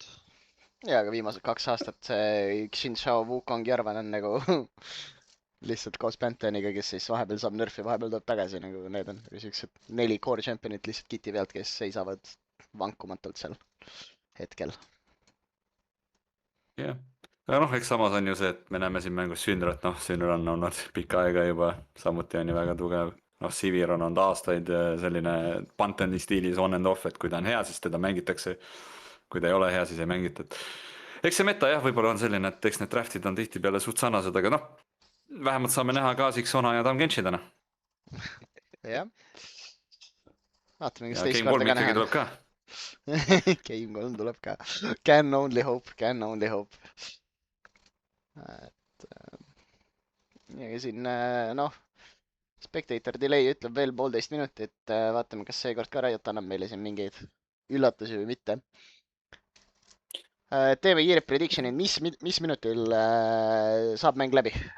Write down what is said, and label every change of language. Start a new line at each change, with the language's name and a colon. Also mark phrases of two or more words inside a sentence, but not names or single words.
Estonian: ja, aga viimased 2 aastat see Xin Zhao, Wukong, Jarvan on nagu lihtsalt koos Pantheoniga, kes siis vahepeal saab nerfi, vahepeal tuleb tagasi, nagu need on siuksed 4
English: core champion'it
Estonian: lihtsalt kiti pealt, kes seisavad vankumatult seal hetkel. Jah. Aga noh, eks samas on ju see, et me näeme siin mängus Synrat, noh, Synra on olnud pikka aega juba, samuti on ju väga tugev. Noh, Sivir on olnud aastaid selline Pantheoni stiilis
English: on and off,
Estonian: et kui ta on hea, siis teda mängitakse. Kui ta ei ole hea, siis ei mängita. Eks see meta jah, võib-olla on selline, et eks need draftid on tihti peale suht sarnased, aga noh, vähemalt saame näha Kaasiks, Sona ja Tam Genshi täna. jah. vaatame, kas Ja teist Game 3 korda ka ikkagi näha. tuleb ka. Game 3 tuleb ka.
English: Can only hope, can only hope.
Estonian: Et ja siin noh,
English: Spectator delay
Estonian: ütleb veel 1,5 minutit, vaatame, kas seekord ka Riot annab meile siin mingeid üllatusi või mitte. Teeme kiired prediction'id, mis minutil saab mäng läbi?